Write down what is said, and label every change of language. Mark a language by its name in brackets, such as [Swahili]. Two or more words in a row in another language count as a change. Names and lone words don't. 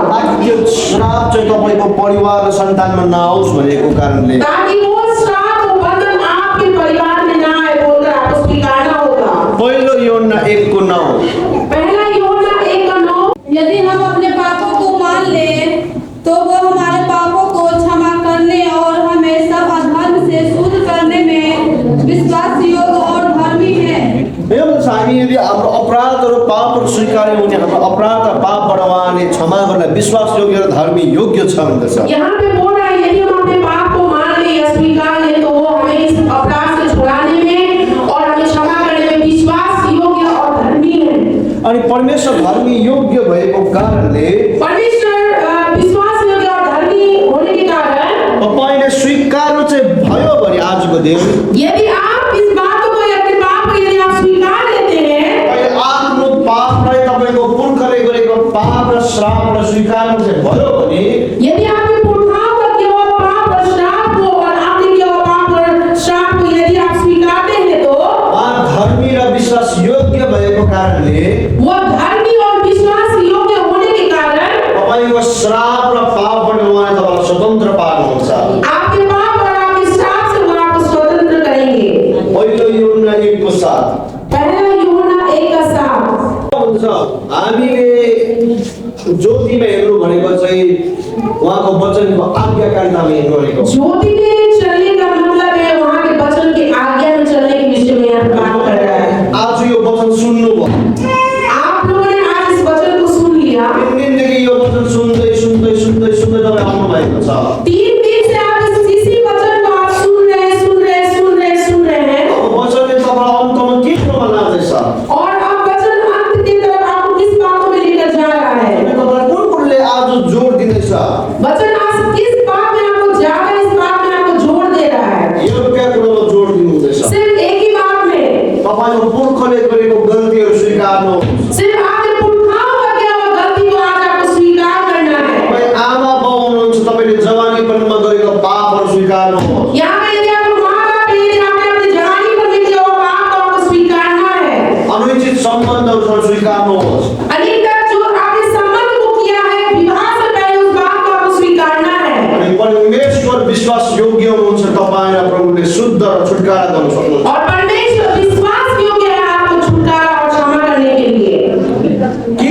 [Nepali] ताकि यो श्राप चाहिँ तपाईँको परिवार र सन्तानमा नआओस् भनेको कारणले [Hindi] ताकि वो श्राप वो बंधन आपके परिवार में ना आए बोलकर आपको स्वीकारना होगा। [Nepali] पहिलो यूहन्ना 1:9 [Hindi] पहला यूहन्ना 1:9 यदि हम अपने पापों को मान लें तो वो हमारे पापों को क्षमा करने और हमें सब अधर्म से शुद्ध करने में विश्वास योग्य और धर्मी है। [Nepali] यो भन्छ हामी यदि हाम्रो अपराधहरू पापहरू स्वीकार्यौँ भने हाम्रो अपराध र पापबाट उहाँले क्षमा गर्न विश्वास योग्य र धर्मी योग्य छ भन्दछ। [Hindi] यहाँ पे बोल रहा है यदि हम अपने पाप को मान ले या स्वीकार ले तो वो हमें इस अपराध से छुड़ाने में और हमें क्षमा करने में विश्वास योग्य और धर्मी है। [Nepali] अनि परमेश्वर धर्मी योग्य भएको कारणले [Hindi] परमेश्वर विश्वास योग्य और धर्मी होने के कारण [Nepali] तपाईँले स्वीकार्नु चाहिँ भयो भने आजको दिन [Hindi] यदि आप इस बात को या अपने पाप को यदि आप स्वीकार लेते हैं, [Nepali] तपाईँ आफ्नो पापलाई तपाईँको पुर्खाले गरेको पाप र श्रापलाई स्वीकार्नु चाहिँ भयो भने [Hindi] यदि आपने पुरखाओं का किया हुआ पाप और श्राप को और आपने किया हुआ पाप और श्राप को यदि आप स्वीकारते हैं तो [Nepali] उहाँ धर्मी र विश्वास योग्य भएको कारणले [Hindi] वो धर्मी और विश्वास योग्य होने के कारण [Nepali] तपाईँको श्राप र पापबाट उहाँले तपाईँलाई स्वतन्त्र पार्नुहुन्छ। [Hindi] आपके पाप और आपके श्राप से वो आपको स्वतंत्र करेंगे। [Nepali] पहिलो यूहन्ना 1:7 [Hindi] पहला यूहन्ना 1:7 [Nepali] हुन्छ हामीले ज्योतिमा हेर्नु भनेको चाहिँ उहाँको वचनको आज्ञाकारितामा हेर्नु भनेको [Hindi] ज्योति में चलने का मतलब है वहाँ के वचन की आज्ञा में चलने के विषय में यहाँ बात कर रहा है। [Nepali] आज यो वचन सुन्नुभयो, [Hindi] आप लोगों ने आज इस वचन को सुन लिया, [Nepali] 3 दिनदेखि यो वचन सुन्दै सुन्दै सुन्दै सुन्दै तपाईँ आउनु भएको छ। [Hindi] 3 दिन से आप इसी वचन को आप सुन रहे हैं [Nepali] अब वचनले तपाईँलाई अन्तमा के कुरोमा लाँदैछ, [Hindi] और अब वचन अंत की तरफ आपको किस बातों में लेकर जा रहा है। [Nepali] तपाईँलाई कुन कुरोले आज जोड दिँदैछ, [Hindi] वचन आज किस बात में आपको ज्यादा इस बात में आपको जोड़ दे रहा है। [Nepali] एउटा कुरोमा जोड दिनुहुँदैछ। [Hindi] सिर्फ एक ही बात में, [Nepali] तपाईँको पुर्खले गरेको गल्तीहरू स्वीकार्नु, [Hindi] सिर्फ आपके पुरखाओं का किया हुआ गलती को आज आपको स्वीकार करना है। [Nepali] तपाईँ आमा बाउ हुनुहुन्छ, तपाईँले जवानीपनमा गरेको पापहरू स्वीकार्नु, [Hindi] यहाँ पे यदि आप माँ बाप हैं, यदि आपने अपनी जवानी पर में किया हुआ पाप को आपको स्वीकारना है। [Nepali] अनुचित सम्बन्धहरू स्वीकार्नुहोस्, [Hindi] अधिकतर जो आपने संबंध को किया है विवाह से पहले उस बात को आपको स्वीकारना है। [Nepali] अनि परमेश्वर विश्वास योग्य हुनुहुन्छ, तपाईँ र प्रभुले शुद्ध र छुटकारा गर्न सक्नुहुन्छ। [Hindi] और परमेश्वर विश्वास योग्य है आपको छुटकारा और क्षमा करने के लिए। [Nepali] किन?